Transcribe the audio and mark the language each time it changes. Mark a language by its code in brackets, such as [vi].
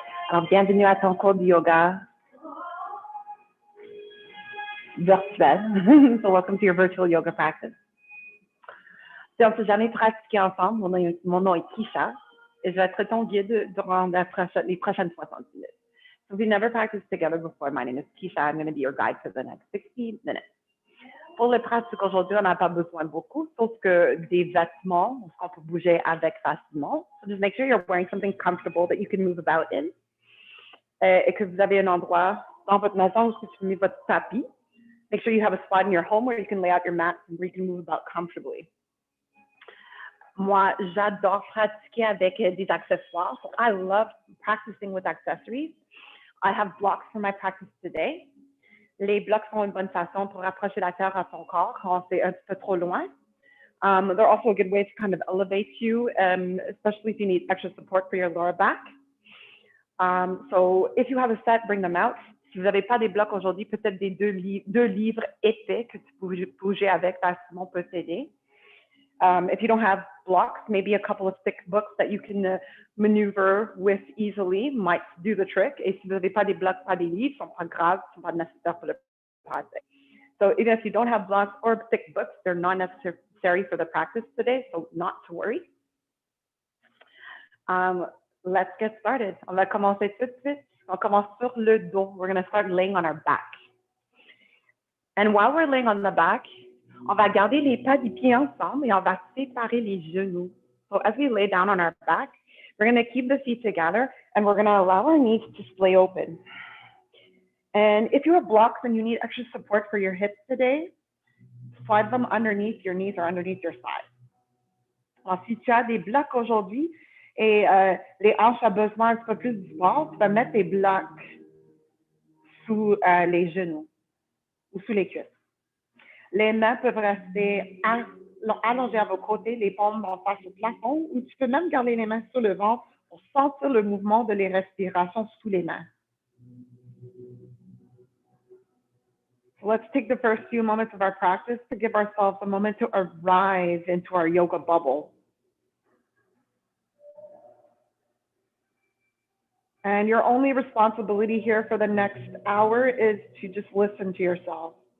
[fr] Alors, bienvenue à ton cours de yoga virtuel. [en] So, welcome to your virtual yoga practice. [fr] Si on ne s'est jamais pratiqué ensemble, mon nom est Kisha et je vais être ton guide durant les prochaines 60 minutes. [en] So, if we've never practiced together before, my name is Kisha. I'm going to be your guide for the next 60 minutes. [fr] Pour les pratiques aujourd'hui, on n'a pas besoin de beaucoup, sauf que des vêtements qu'on peut bouger avec facilement. [en] So just make sure you're wearing something comfortable that you can move about in. [fr] Et que vous avez un endroit dans votre maison où vous mettez votre tapis. [en] Make sure you have a spot in your home where you can lay out your mat and where you can move about comfortably. [fr] Moi, j'adore pratiquer avec des accessoires. [en] So I love practicing with accessories. I have blocks for my practice today. [fr] Les blocs sont une bonne façon pour rapprocher la terre à ton corps quand c'est un petit peu trop loin. [en] They're also a good way to kind of elevate you, especially if you need extra support for your lower back. So if you have a set, bring them out. [fr] Si vous n'avez pas des blocs aujourd'hui, peut-être des deux livres épais que tu peux bouger avec facilement peut t'aider. [en] If you don't have blocks, maybe a couple of thick books that you can maneuver with easily might do the trick. [fr] Et si vous n'avez pas des blocs, pas des livres, ce ne sont pas graves, ce ne sont pas nécessaires pour le pratique. [en] So even if you don't have blocks or thick books, they're not necessary for the practice today, so not to worry. Let's get started. [fr] On va commencer tout de suite. On commence sur le dos. [en] We're going to start laying on our back. And while we're laying on the back, [fr] on va garder les pas des pieds ensemble et on va séparer les genoux. [en] So as we lay down on our back, we're going to keep the feet together and we're going to allow our knees to splay open. And if you have blocks and you need extra support for your hips today, slide them underneath your knees or underneath your thighs. [fr] Alors, si tu as des blocs aujourd'hui et les hanches ont besoin un petit peu plus du support, tu peux mettre tes blocs sous les genoux ou sous les cuisses. Les mains peuvent rester allongées à vos côtés, les paumes vont face au plafond, ou tu peux même garder les mains sur le ventre pour sentir le mouvement de les respirations sous les mains. [en] So let's take the first few moments of our practice to give ourselves a moment to arrive into our yoga bubble. And your only responsibility here for the next hour is to just listen to yourself.